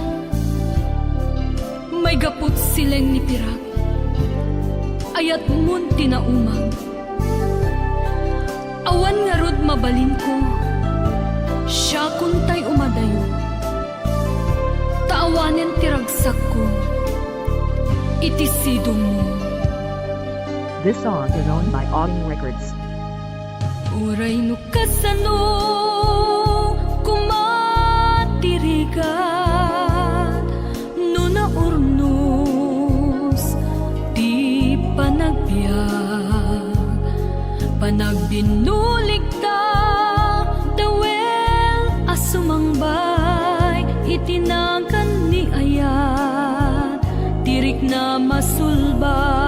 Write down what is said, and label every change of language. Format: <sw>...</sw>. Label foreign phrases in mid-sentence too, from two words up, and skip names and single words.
<ilo>may gapot sileng ni pirak ayat mun tinaumang awan nga rod mabalin ko siya kuntay umadayo taawanen tiragsak ko iti sidong mo</ilo> <en>This song is owned by Autumn Records.</en> <ilo>uray no kasano kumatirigat no naurnos ti panagbiag panagbinulig ta dawel asumangbay itinagan ni ayat tirik na masulba</ilo>